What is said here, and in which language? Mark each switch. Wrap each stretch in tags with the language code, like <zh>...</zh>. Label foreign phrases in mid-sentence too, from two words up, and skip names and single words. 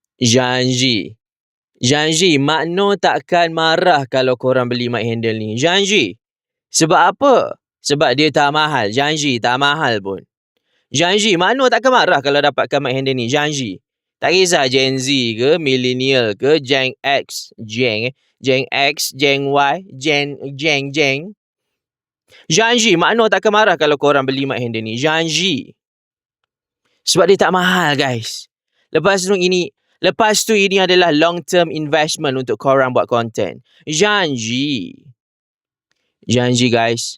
<ms>Janji. Janji, Mak Noh takkan marah kalau korang beli mic handle ni. Janji. Sebab apa? Sebab dia tak mahal. Janji, tak mahal pun. Janji, Mak Noh takkan marah kalau dapatkan mic handle ni. Janji. Tak kisah Gen Z ke, Millennial ke, Gen X, Gen X, Gen Y, Gen. Janji, Mak Noh takkan marah kalau korang beli mic handle ni. Janji. Sebab dia tak mahal, guys. Lepas tu ini adalah</ms> <en>long term investment</en> <ms>untuk korang buat content. Janji. Janji, guys.</ms>